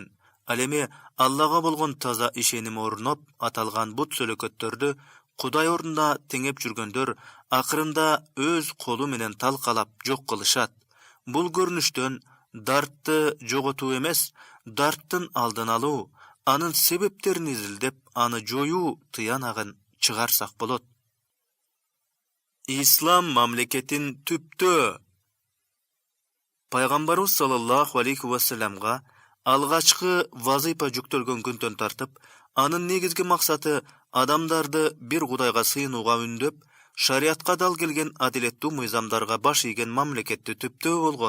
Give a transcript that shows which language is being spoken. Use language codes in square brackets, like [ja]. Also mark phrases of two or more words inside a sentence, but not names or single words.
[ky] Ал эми Аллага болгон таза ишеним орноп, аталган but сөлөкөттөрдү Кудай ордунда теңеп жүргөндөр акырында өз колу менен талкалап жок кылышат. Бул көрүнүштөн дартты жоготуу эмес, дарттын алдын алуу, анын себептерин изилдеп, аны жоюу тыянагын чыгарсак болот. İslam mamleketin tüptü. Пайгамбарыбыз саллаллаху алейхи ва салламга алгачкы вазыйпа жүктөлгөн күндөн тартып, анын негизги максаты адамдарды бир Кудайга сыйынууга үндөп, шариатка дал келген адилеттүү мыйзамдарга баш ийген мамлекетти түптөө болгон.